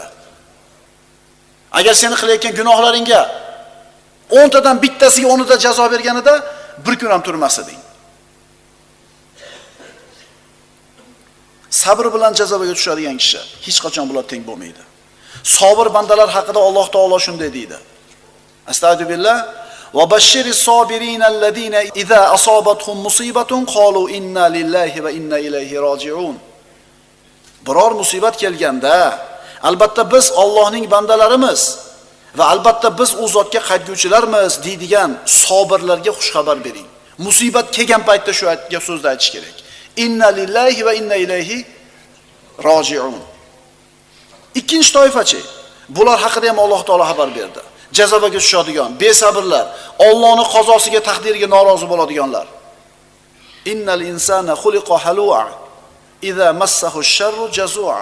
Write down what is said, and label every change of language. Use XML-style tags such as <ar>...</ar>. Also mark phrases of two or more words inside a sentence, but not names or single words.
<uz>Agar seni qilayotgan gunohlaringga 10 tadan bittasiga 10 ta jazo berganida bir kun ham turmas eding. Sabr bilan jazoga tushadigan kishi hech qachon bular teng bo'lmaydi. Sabr bandalar haqida Alloh taolo shunday deydi.</uz> <ar>أستغفر الله وبشر الصابرين الذين إذا أصابتهم مصيبة قالوا إنا لله وإنا إليه راجعون.</ar> <uz>Biror musibat kelganda, albatta biz Allohning bandalarimiz va albatta biz u zotga qaytguvchilarmiz deydigan sabirlarga xush xabar bering. Musibat kelgan paytda shu aytgan so'zni aytish kerak.</uz> <ar>إنا لله وإنا إليه راجعون.</ar> <uz>Ikkinchi toifachi, bular haqida ham Alloh taolo xabar berdi. Jazoga tushadigan, besabrlar, Allohning qazosiga, taqdiriga norozi bo'ladiganlar.</uz> <ar>إن الإنسان خلق هلوعا إذا مسه الشر جزوعا.</ar>